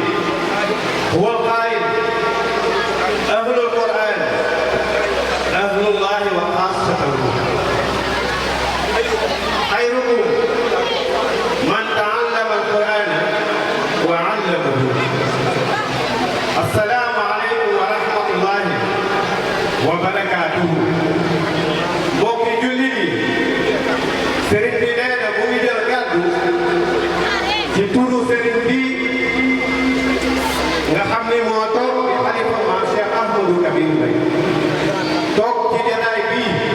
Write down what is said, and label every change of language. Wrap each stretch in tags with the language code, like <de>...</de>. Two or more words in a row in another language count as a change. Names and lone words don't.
<ar>هو القائل أهل القرآن أهل الله وخاصته خيركم من تعلم القرآن وعلمه. السلام عليكم ورحمة الله وبركاته.</ar> <wo>mbokki jullit yi sëriñ bi nee na mu ngi jël kàddu ci turu sëriñ bi nga xam ni moo toog di xalifa maam Cheikh Ahmadou Kabir Mbaye toog ci jataay bii</wo>